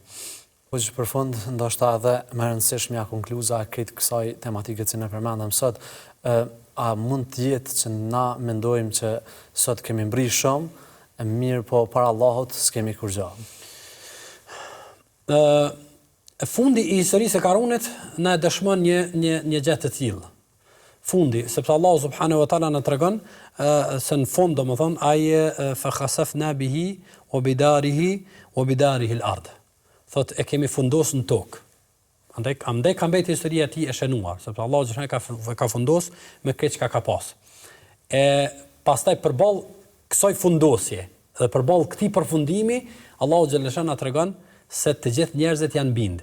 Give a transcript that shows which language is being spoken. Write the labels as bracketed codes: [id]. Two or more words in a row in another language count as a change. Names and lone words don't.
[sq] Po që për fund ndoshta edhe më rëndësishme ja konkluza e kësaj tematike që ne përmendëm sot, a mund të jetë që na mendojmë që sot kemi mbri shumë mirë, po para Allahut s'kemi kur gjë. Fundi i historisë së Karunit na dëshmon një gjë të tillë. Fundi, sepse Allahu [ar] سبحانه وتعالى [sq] na tregon se në fund domethënë ai [ar] فخسفنا به وبداره الأرض. [sq] Thot e kemi fundosur në tokë. Andaj ka mbetë historia e tij e shënuar, sepse Allahu gjithashtu ka fundosur me këtë çka ka pas. E pastaj përballë kësaj fundosje dhe përballë këtij përfundimi, Allahu xhalesha na tregon se të gjithë njerëzit janë bind.